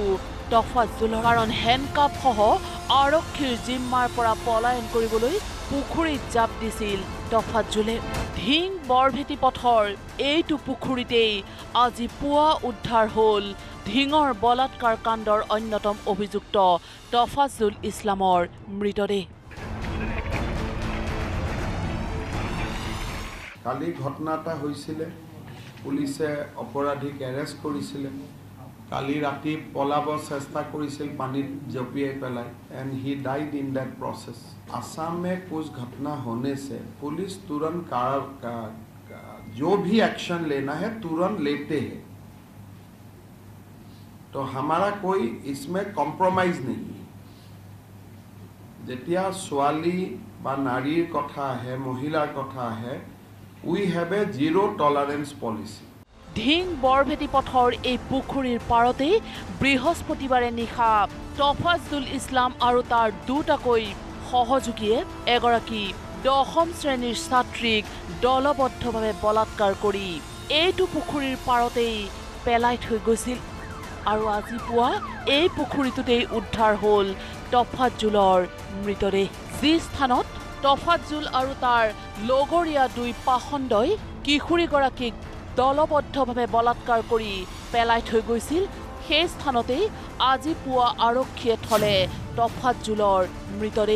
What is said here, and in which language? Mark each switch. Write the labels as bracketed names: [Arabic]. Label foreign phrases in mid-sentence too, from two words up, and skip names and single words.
[Assamese] তফাজুলৰ কাৰণ হেণ্ডকাপসহ আৰক্ষীৰ জিম্মাৰ পৰা পলায়ন কৰিবলৈ পুখুৰীত জাপ দিছিল তফাজুলে ঢিং বৰভেটি পথৰ এইটো পুখুৰীতেই আজি পুৱা উদ্ধাৰ হ'ল ঢিঙৰ বলাৎকাৰ কাণ্ডৰ অন্যতম অভিযুক্ত তফাজুল ইছলামৰ মৃতদেহ কালি ঘটনা এটা হৈছিলে পুলিচে অপৰাধীক এৰেষ্ট কৰিছিলে কালি ৰাতি পলাব চেষ্টা কৰিছিল পানীত জপিয়াই পেলাই [English] and he died in that process [Hindi] असम में कुछ घटना होने से पुलिस तुरंत जो भी एक्शन लेना है तुरंत लेते हैं तो हमारा कोई इसमें कॉम्प्रोमाइज नहीं है [Assamese] যেতিয়া ছোৱালী বা নাৰীৰ কথা হয় মহিলাৰ কথা হয় [English] we have a zero tolerance policy [Assamese] ঢিং বৰভেটি পথৰ এই পুখুৰীৰ পাৰতেই বৃহস্পতিবাৰে নিশা তফাজুল ইছলাম আৰু তাৰ দুটাকৈ সহযোগীয়ে এগৰাকী 10ম শ্ৰেণীৰ ছাত্ৰীক দলবদ্ধভাৱে বলাৎকাৰ কৰি এইটো পুখুৰীৰ পাৰতেই পেলাই থৈ গৈছিল আৰু আজি পুৱা এই পুখুৰীটোতেই উদ্ধাৰ হ'ল তফাজুলৰ মৃতদেহ যি স্থানত তফাজুল আৰু তাৰ লগৰীয়া 2 পাখণ্ডই কিশোৰীগৰাকীক দলবদ্ধভাৱে বলাৎকাৰ কৰি পেলাই থৈ গৈছিল সেই স্থানতেই আজি পুৱা আৰক্ষীয়ে থলে তফাজুলৰ মৃতদেহ